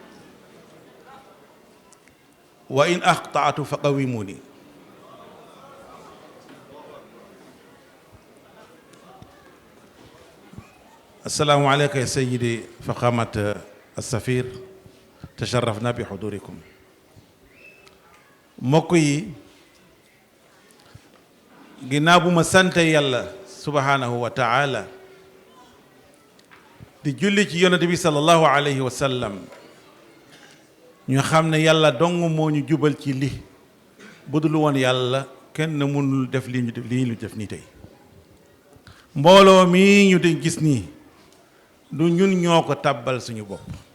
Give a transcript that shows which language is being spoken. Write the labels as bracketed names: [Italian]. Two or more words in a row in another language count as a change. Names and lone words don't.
[Arabic] وإن أخطأت فقوموني السلام عليك يا سيدي فخامة السفير تشرفنا بحضوركم [Wolof] mbokk yi ginnaaw bu ma sant yàlla [Arabic] سبحانه وتعالى [Wolof] di julli ci yonent bi [Arabic] صلى الله عليه وسلم [Wolof] ñu xam ne yàlla dong moo ñu jubal ci li bu dul woon yàlla kenn mënul def lii ñu def nii tey mbooloo mi ñu di gis nii du ñun ñoo ko tàbbal suñu bopp